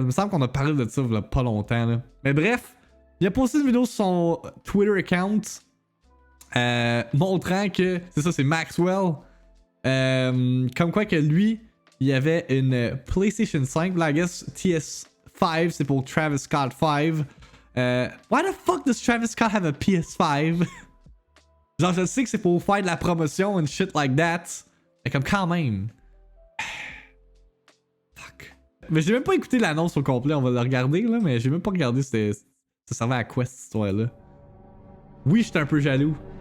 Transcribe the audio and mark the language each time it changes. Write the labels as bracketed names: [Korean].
[French] Il me semble qu'on a parlé de ça il y a pas longtemps, là. Mais bref, il a posté une vidéo sur son [English] Twitter account [French] montrant que... C'est ça, c'est Maxwell. Comme quoi que lui, il y avait une PlayStation 5. Là, [English] I guess [French] TS5, c'est pour Travis Scott 5. [English] Why the fuck does Travis Scott have a PS5? [French] Genre, je sais que c'est pour faire de la promotion [English] and shit like that. [French] Mais comme quand même. Fuck. Mais j'ai même pas écouté l'annonce au complet, on va le regarder là, mais j'ai même pas regardé ça servait à quoi cette histoire-là. Oui, j'étais un peu jaloux.